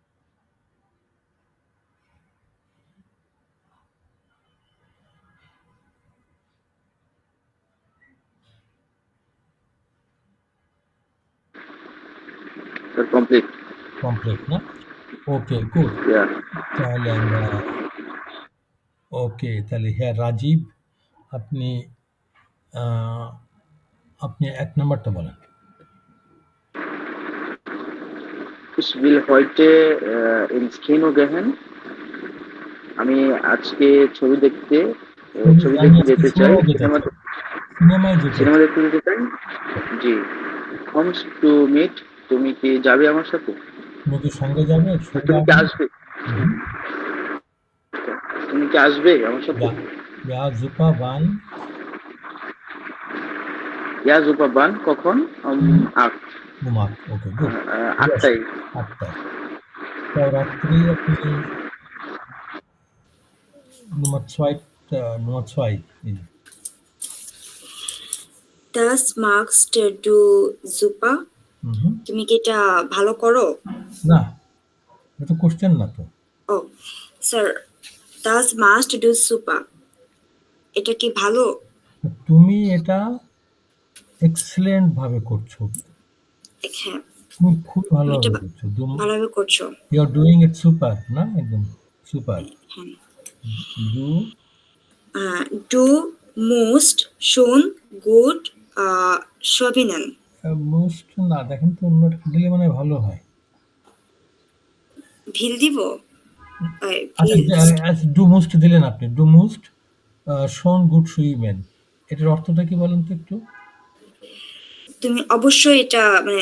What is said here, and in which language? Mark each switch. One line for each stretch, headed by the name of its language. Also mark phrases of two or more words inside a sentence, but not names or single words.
English: Sir, complete.
Bangla: কমপ্লিট না? ওকে, গুড।
English: Yeah.
Bangla: তাহলে আমরা তাহলে হ্যাঁ রাজীব, আপনি আপনি 1 নাম্বারটা বলেন।
German: Ich will heute ins Kino gehen.
Bangla: আমি আজকে ছবি দেখতে যেতে চাই। সিনেমায় সিনেমা দেখতে যেতে চাই। জি।
English: Comes to meet.
Bangla: তুমি কি যাবে আমার সাথে? তুমি কি সঙ্গে যাবে? তুমি কি আসবে? তুমি কি আসবে আমার সাথে?
German: Ja, super, wann? Ja, super, wann?
Bangla: কখন? 8.
German: Um 8, okay, gut.
Bangla: 8টায়। 8টায়। তো রাত্রি আপনি Nummer 2.
German: Das magst du super?
Bangla: তুমি কি এটা ভালো করো? না, এটা তো কোশ্চেন না তো। ও স্যার, das must du super, এটা কি ভালো? তুমি এটা এক্সেলেন্ট ভাবে করছো। হ্যাঁ, তুমি খুব ভালোভাবে করছো। ভালোভাবে করছো।
English: You are doing it super,
Bangla: না? একদম সুপার। হ্যাঁ।
German: Du musst schon gut schwimmen.
Bangla: মোস্ট না, দেখেন তো অন্য একটা দিলে মানে ভালো হয়। ভিল দিব? আচ্ছা,
German: du musst
Bangla: দিলেন আপনি।
German: du musst schon gut schwimmen,
Bangla: এটার অর্থটা কি বলেন তো একটু? তুমি অবশ্যই এটা মানে